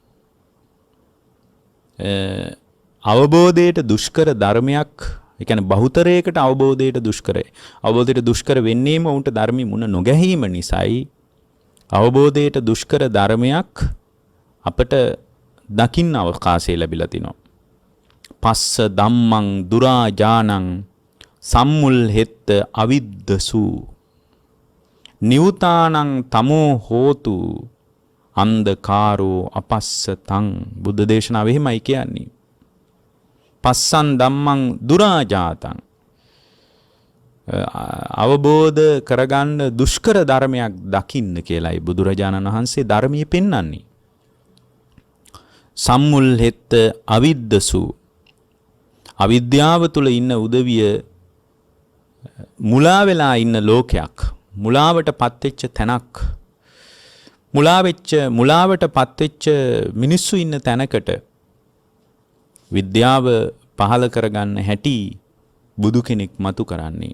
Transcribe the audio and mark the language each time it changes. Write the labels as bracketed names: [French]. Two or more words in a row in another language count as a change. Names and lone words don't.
[Sinhala] අවබෝධයට දුෂ්කර ධර්මයක්, ඒ කියන්නේ බහුතරයකට අවබෝධයට දුෂ්කරයි. අවබෝධයට දුෂ්කර වෙන්නේම උන්ට ධර්මي මුණ නොගැහිම නිසායි. අවබෝධයට දුෂ්කර ධර්මයක් අපට දකින්න අවකාශය ලැබිලා තිනවා. [Pali] පස්ස ධම්මං දුරාජානං සම්මුල් හෙත්ත අවිද්දසු නිවුතානං තමෝ හෝතු අන්ධකාරෝ අපස්සතං. [Sinhala] බුද්ධ දේශනාව එහෙමයි කියන්නේ. [Pali] පස්සන් ධම්මං දුරාජාතං, [Sinhala] අවබෝධ කරගන්න දුෂ්කර ධර්මයක් දකින්න කියලායි බුදුරජාණන් වහන්සේ ධර්මයේ පෙන්වන්නේ. [Pali] සම්මුල් හෙත්ත අවිද්දසු, [Sinhala] අවිද්‍යාව තුල ඉන්න උදවිය මුලා වෙලා ඉන්න ලෝකයක්, මුලාවටපත් වෙච්ච තැනක්, මුලාවටපත් වෙච්ච මිනිස්සු ඉන්න තැනකට විද්‍යාව පහල කරගන්න හැටි බුදු කෙනෙක් මතු කරන්නේ.